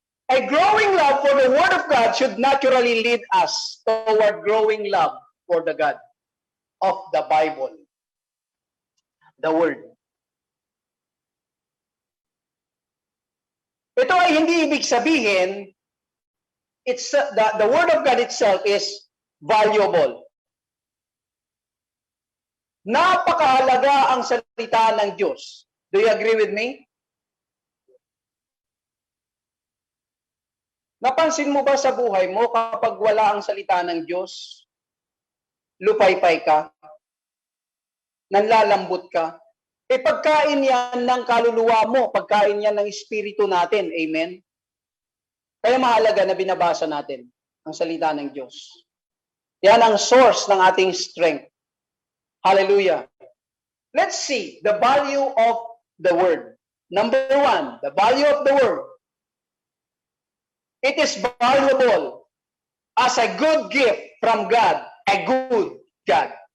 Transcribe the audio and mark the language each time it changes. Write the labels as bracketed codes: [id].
[en] A growing love for the Word of God should naturally lead us toward growing love for the God of the Bible. The Word. [tl] Ito ay hindi ibig sabihin [en] the Word of God itself is valuable. [tl] Napakahalaga ang salita ng Diyos. [en] Do you agree with me? [tl] Napansin mo ba sa buhay mo kapag wala ang salita ng Diyos, lupaypay ka, nanlalambot ka, pagkain yan ng kaluluwa mo, pagkain yan ng espiritu natin. Amen? Kaya mahalaga na binabasa natin ang salita ng Diyos. Yan ang source ng ating strength. Hallelujah. [en] Let's see the value of the word. Number one, the value of the word. It is valuable as a good gift from God, a good God.